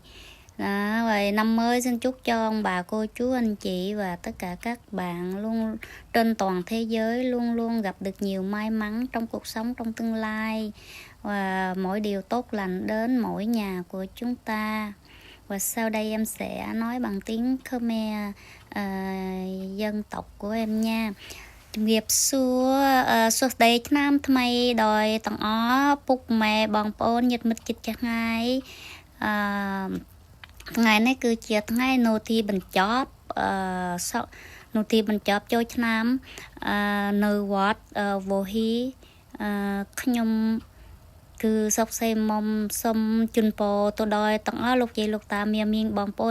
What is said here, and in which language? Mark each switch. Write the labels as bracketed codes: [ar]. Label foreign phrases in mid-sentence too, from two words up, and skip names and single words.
[vi] Rồi năm mới xin chúc cho ông bà cô chú anh chị và tất cả các bạn luôn trên toàn thế giới luôn luôn gặp được nhiều may mắn trong cuộc sống trong tương lai, và mỗi điều tốt lành đến mỗi nhà của chúng ta. Và sau đây em sẽ nói bằng tiếng Khmer dân tộc của em nha. [km] ជំរាបសួរសួស្តីឆ្នាំថ្មីដល់ទាំងអស់ពុកម៉ែបងប្អូនញាតិមិត្តជិតចាស់ថ្ងៃថ្ងៃនេះគឺជាថ្ងៃនោទីបញ្ចប់នោទីបញ្ចប់ចូលឆ្នាំ នៅវត្តវោហ៊ីខ្ញុំគឺសុខសេមុំសុំជូនពរទៅដល់ទាំងអស់លោកយាយលោកតាមាមីងបងប្អូន